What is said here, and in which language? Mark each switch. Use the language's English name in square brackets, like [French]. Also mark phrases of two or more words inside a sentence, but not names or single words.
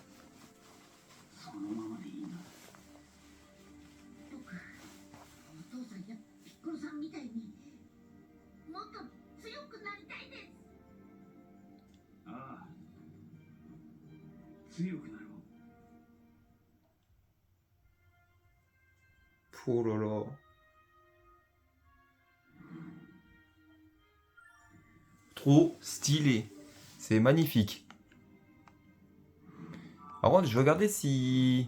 [Japanese] そのままでいいな。僕、お父さんやピッコロさんみたいにもっと強くなりたいです。ああ、強くなろう。 [French] Oh là là. Trop stylé. C'est magnifique. Par contre, je vais regarder si...